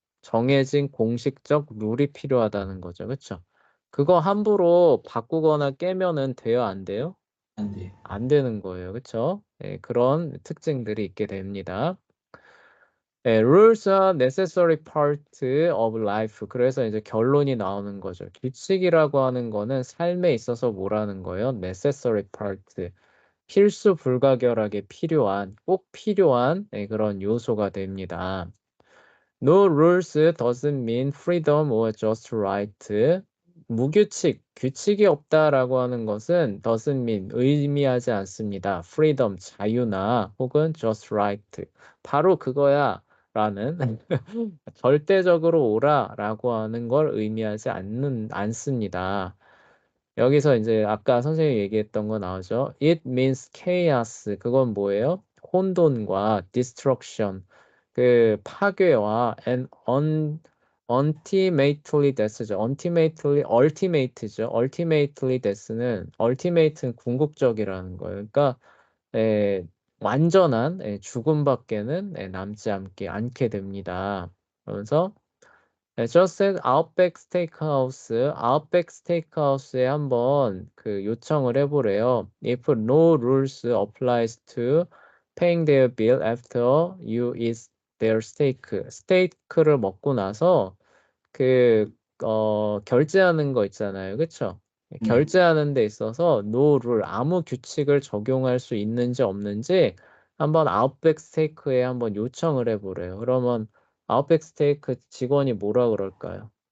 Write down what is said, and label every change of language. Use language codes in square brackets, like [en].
[ko] 정해진 공식적 룰이 필요하다는 거죠. 그쵸? 그거 함부로 바꾸거나 깨면은 돼요, 안 돼요? 안 돼요. 안 되는 거예요. 그쵸? 그런 특징들이 있게 됩니다. [en] Rules are necessary part of life. [ko] 그래서 이제 결론이 나오는 거죠. 규칙이라고 하는 거는 삶에 있어서 뭐라는 거예요? [en] necessary part. [ko] 필수 불가결하게 필요한, 꼭 필요한 그런 요소가 됩니다. [en] No rules doesn't mean freedom or just right. [ko] 무규칙, 규칙이 없다라고 하는 것은 [en] doesn't mean, [ko] 의미하지 않습니다. [en] freedom, [ko] 자유나 혹은 [en] just right. [ko] 바로 그거야 라는 절대적으로 옳아라고 하는 걸 의미하지 않습니다. 여기서 이제 아까 선생님이 얘기했던 거 나오죠. [en] It means chaos. [ko] 그건 뭐예요? 혼돈과 [en] destruction. [ko] 그 파괴와 [en] ultimately death [ko] 죠. ultimate죠. [en] ultimately death [ko] 는 ultimate는 궁극적이라는 거예요. 그러니까 완전한 죽음밖에는 남지 않게 됩니다. 그러면서 [en] just at [ko] Outback Steakhouse에 한번 그 요청을 해보래요. [en] If no rules applies to paying their bill after you eat their steak. [ko] 스테이크를 먹고 나서 그 결제하는 거 있잖아요. 그쵸? 네. 결제하는 데 있어서 [en] no rule, [ko] 아무 규칙을 적용할 수 있는지 없는지 한번 아웃백 스테이크에 한번 요청을 해보래요. 그러면 아웃백 스테이크 직원이 뭐라 그럴까요?